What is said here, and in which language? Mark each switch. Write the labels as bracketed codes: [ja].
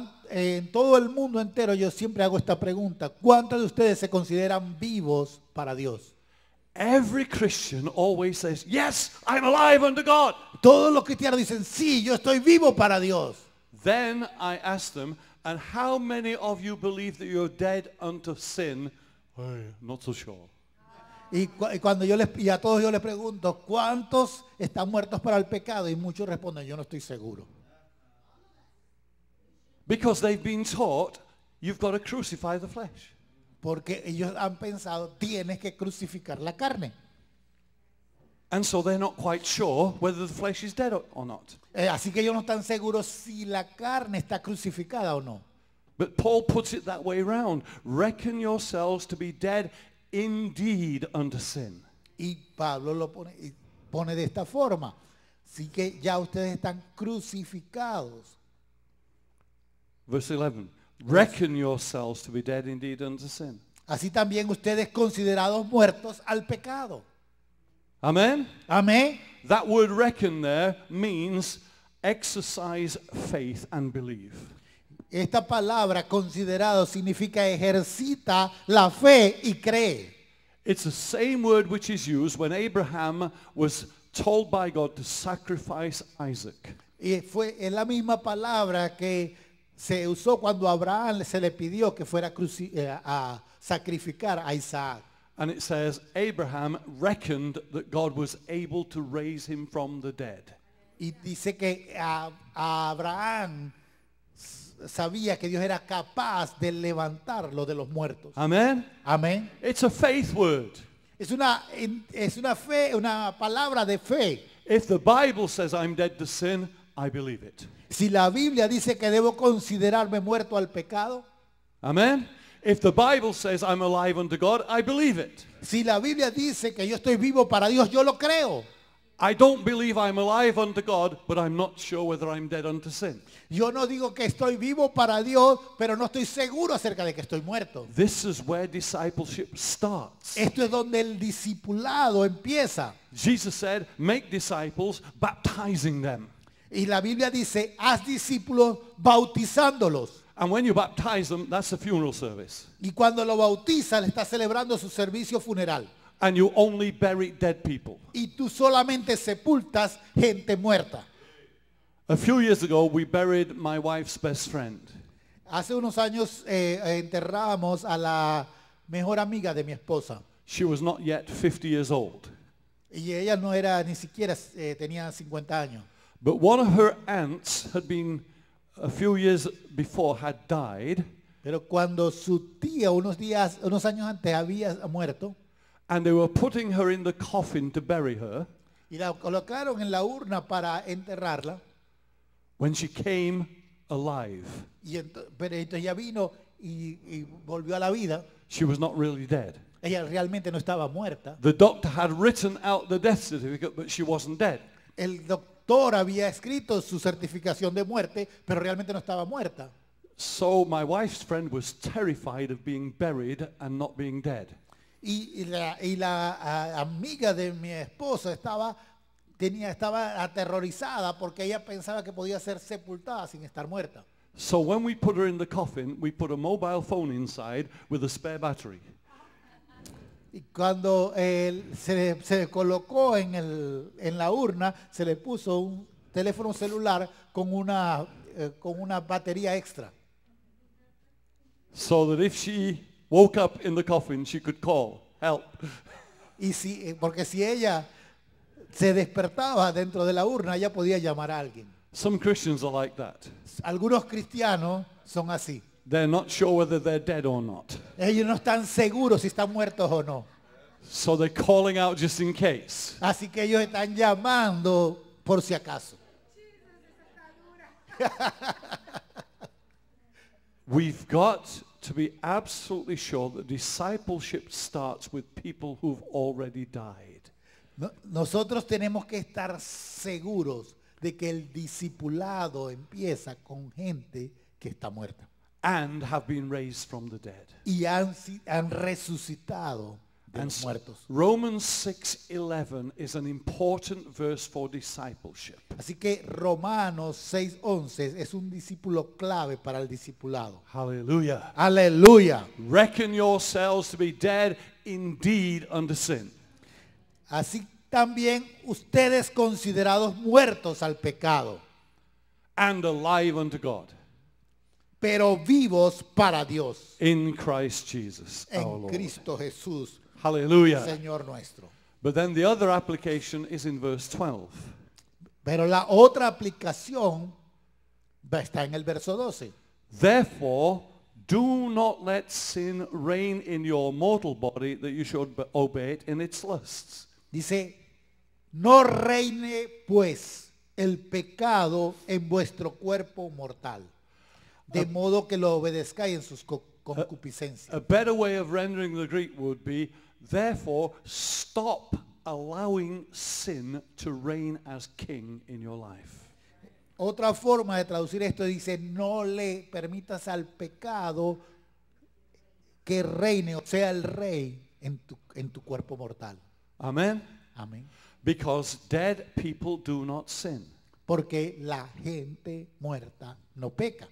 [es] En todo el mundo entero yo siempre hago esta pregunta. ¿Cuántos de ustedes se consideran vivos para Dios? [en] Every Christian always says, yes, I'm alive unto God. [es] Todos los cristianos dicen, sí, yo estoy vivo para Dios. [en] Then I ask them, and how many of you believe that you're dead unto sin? Not so sure. [es] Y a todos yo les pregunto, ¿cuántos están muertos para el pecado? Y muchos responden, yo no estoy seguro. [en] Because they've been taught, you've got to crucify the flesh. [es] Porque ellos han pensado, tienes que crucificar la carne. [en] And so they're not quite sure whether the flesh is dead or not. [es] Así que ellos no están seguros si la carne está crucificada o no. [en] But Paul puts it that way around. Reckon yourselves to be dead indeed unto sin. [es] Y Pablo lo pone de esta forma. Así que ya ustedes están crucificados. [en] Verse 11. Reckon yourselves to be dead indeed unto sin. [es] Así también ustedes considerados muertos al pecado. [en] Amen? [es] Amén. [en] That word reckon there means exercise faith and believe. [es] Esta palabra considerado significa ejercita la fe y cree. [en] It's the same word which is used when Abraham was told by God to sacrifice Isaac. [es] Y es la misma palabra que se usó cuando a Abraham se le pidió que fuera a sacrificar a Isaac. [en] And it says, Abraham reckoned that God was able to raise him from the dead. [es] Y dice que Abraham sabía que Dios era capaz de levantarlo de los muertos. [en] Amen? [es] Amén. [en] It's a faith word. [es] Es una fe, una palabra de fe. [en] If the Bible says I'm dead to sin, I believe it. [es] Si la Biblia dice que debo considerarme muerto al pecado, [en] Amen? If the Bible says I'm alive unto God, I believe it. [es] si la Biblia dice que yo estoy vivo para Dios, yo lo creo. [en] I don't believe I'm alive unto God, but I'm not sure whether I'm dead unto sin. [es] Yo no digo que estoy vivo para Dios, pero no estoy seguro acerca de que estoy muerto. [en] This is where discipleship starts. [es] Esto es donde el discipulado empieza. [en] Jesus said, make disciples, baptizing them. [es] Y la Biblia dice, haz discípulos bautizándolos. [en] And when you baptize them, that's a funeral service. [es] Y cuando lo bautiza, le está celebrando su servicio funeral. [en] And you only bury dead people. [es] Y tú solamente sepultas gente muerta. [en] A few years ago, we buried my wife's best friend. [es] Hace unos años enterramos a la mejor amiga de mi esposa. [en] She was not yet 50 years old. [es] Y ella no era ni siquiera, tenía 50 años. [en] But one of her aunts had been, a few years before, had died. [es] Pero cuando su tía unos años antes había muerto, [en] And they were putting her in the coffin to bury her. [es] y la colocaron en la urna para enterrarla, [en] When she came alive, [es] pero entonces ella vino y volvió a la vida. [en] she was not really dead. [es] Ella realmente no estaba muerta. [en] The doctor had written out the death certificate, but she wasn't dead. [es] El doctor había escrito su certificación de muerte, pero realmente no estaba muerta. [en] So my wife's friend was terrified of being buried and not being dead. [es] Y la amiga de mi esposa estaba aterrorizada porque ella pensaba que podía ser sepultada sin estar muerta. [en] So when we put her in the coffin, we put a mobile phone inside with a spare battery. [es] Y cuando se colocó en la urna, se le puso un teléfono celular con una batería extra. [en] So that if she woke up in the coffin, she could call, help. [es] Porque si ella se despertaba dentro de la urna, ella podía llamar a alguien. [en] Some Christians are like that. [es] Algunos cristianos son así. [en] They're not sure whether they're dead or not. [es] Ellos no están seguros si están muertos o no. [en] So they're calling out just in case. [es] Así que ellos están llamando por si acaso. [en] We've got to be absolutely sure that discipleship starts with people who've already died. [es] Nosotros tenemos que estar seguros de que el discipulado empieza con gente que está muerta. [en] and have been raised from the dead. [es] y han resucitado de [en] And [es] los muertos. [en] Romans 6:11 is an important verse for discipleship. [es] Así que Romanos 6:11 es un discípulo clave para el discipulado. [en] Hallelujah. [es] Aleluya. [en] Reckon yourselves to be dead indeed unto sin. [es] Así también ustedes considerados muertos al pecado, [en] And alive unto God [es] pero vivos para Dios [en] in Christ Jesus our [es] en [en] Lord. [es] Cristo Jesús, [en] Hallelujah. [es] Señor nuestro. [en] But then the other application is in verse 12. [es] Pero la otra aplicación está en el verso 12. [en] Therefore, do not let sin reign in your mortal body, that you should obey it in its lusts. [es] Dice, no reine pues el pecado en vuestro cuerpo mortal, de modo que lo obedezcáis en sus concupiscencias. [en] A better way of rendering the Greek would be, therefore, stop allowing sin to reign as king in your life. [es] Otra forma de traducir esto dice, no le permitas al pecado que reine, o sea, el rey en tu cuerpo mortal. [en] Amen? [es] Amén. [en] Because dead people do not sin. [es] Porque la gente muerta no peca.